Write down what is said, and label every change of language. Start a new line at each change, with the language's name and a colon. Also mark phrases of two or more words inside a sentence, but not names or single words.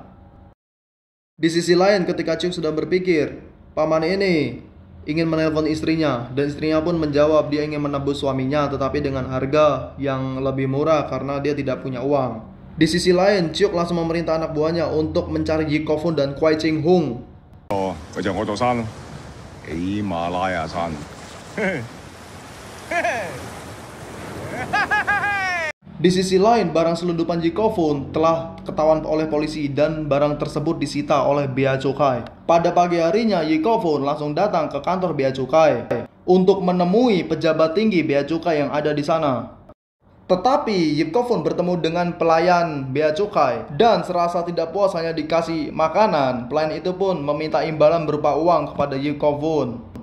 Indonesian: Di sisi lain, ketika Ciuk sedang berpikir, paman ini ingin menelpon istrinya, dan istrinya pun menjawab dia ingin menebus suaminya, tetapi dengan harga yang lebih murah karena dia tidak punya uang. Di sisi lain, Ciuk langsung memerintah anak buahnya untuk mencari Yip Kofun dan Kwai Ching Hung.
Cantonese: 哦，佢就我座山咯，喜馬拉雅山。
Indonesian: Di sisi lain, barang selundupan Yip Kofun telah ketahuan oleh polisi dan barang tersebut disita oleh Bea Cukai. Pada pagi harinya, Yip Kofun langsung datang ke kantor Bea Cukai untuk menemui pejabat tinggi Bea Cukai yang ada di sana. Tetapi Yip Kofun bertemu dengan pelayan Bea Cukai dan serasa tidak puas hanya dikasih makanan, pelayan itu pun meminta imbalan berupa uang kepada Yip Kofun.